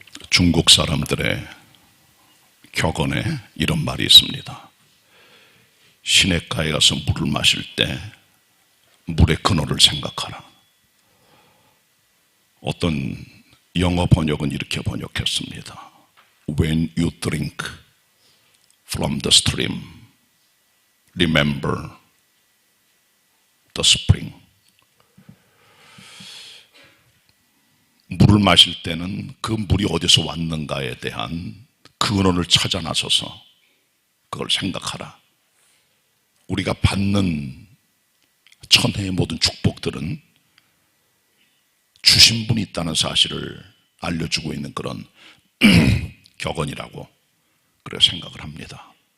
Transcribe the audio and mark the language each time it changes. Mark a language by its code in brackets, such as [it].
[ko] 중국 사람들의 격언에 이런 말이 있습니다. 시냇가에 가서 물을 마실 때 물의 근원을 생각하라. 어떤 영어 번역은 이렇게 번역했습니다. [en] When you drink from the stream, remember the spring. [ko] 물을 마실 때는 그 물이 어디서 왔는가에 대한 근원을 찾아 나서서 그걸 생각하라. 우리가 받는 천혜의 모든 축복들은 주신 분이 있다는 사실을 알려주고 있는 그런 격언이라고 그래 생각을 합니다.